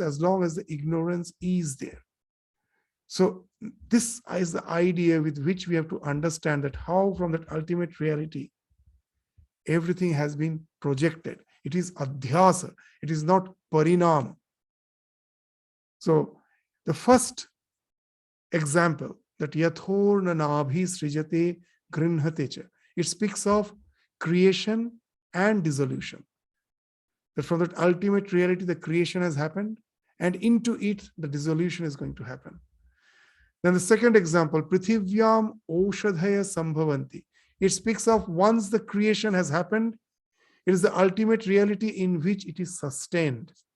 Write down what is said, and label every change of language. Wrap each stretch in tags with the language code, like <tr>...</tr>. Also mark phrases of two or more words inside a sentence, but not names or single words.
<en>As long as the ignorance is there. So this is the idea with which we have to understand that how from that ultimate reality, everything has been projected. It is adhyasa. It is not parinam. So the first example, that</en> <sa>yathorna nabhi srijate grinhate cha,</sa> <en>it speaks of creation and dissolution. That from that ultimate reality, the creation has happened, and into it, the dissolution is going to happen. Then the second example,</en> <sa>Prithivyam Oshadhaya Sambhavanti.</sa> <en>It speaks of once the creation has happened, it is the ultimate reality in which it is sustained.</en>